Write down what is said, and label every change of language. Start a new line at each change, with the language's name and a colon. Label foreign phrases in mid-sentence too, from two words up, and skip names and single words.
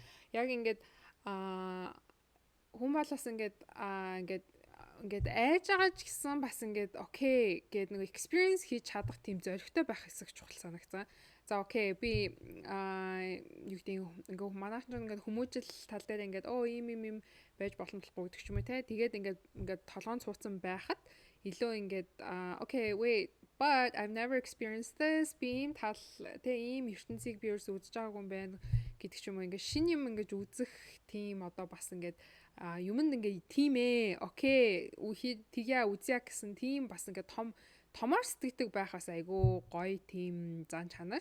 Mongolian: Яг ингээд хүн бол бас ингээд айж байгаа ч гэсэн бас ингээд окей гэдэг нэг experience хийж чадах тийм зоригтой байх хэсэг чухал санагцсан. За окей би юу гэдэг ингээд манайх ингээд хүмүүжил тал дээр ингээд ийм байж боломжтой гэдэг ч юм уу те. Тэгээд ингээд толгоон цууцсан байхад илүү ингээд окей
English: wait but I've never experienced this
Mongolian: би ийм тал те ийм ертөнцийг би ерөөсөө үзэж байгаагүй юм байна гэдэг ч юм уу ингээд шинэ юм ингээд үзэх тийм одоо бас ингээд юмд ингээд тийм окей тгийа үзья гэсэн тийм бас ингээд томоор сэтгэдэг байх бас айгүй гоё тийм зан чанар.